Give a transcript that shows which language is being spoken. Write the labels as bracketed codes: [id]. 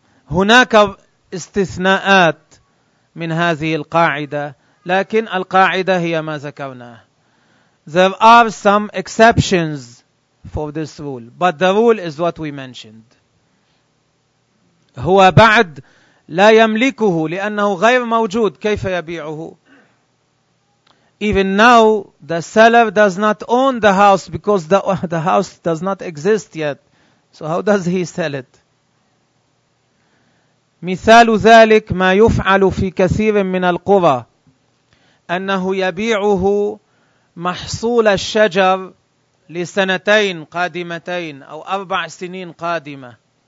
[ar] هناك استثناءات من هذه القاعدة لكن القاعدة هي ما ذكرناه. [en] There are some exceptions for this rule, but the rule is what we mentioned. [ar] هو بعد لا يملكه لأنه غير موجود كيف يبيعه؟ [en] Even now, the seller does not own the house because the house does not exist yet. So how does he sell it? [ar] مثال ذلك ما يفعل في كثير من القرى أنه يبيعه محصول الشجر لسنتين قادمتين أو 4 سنين قادمة.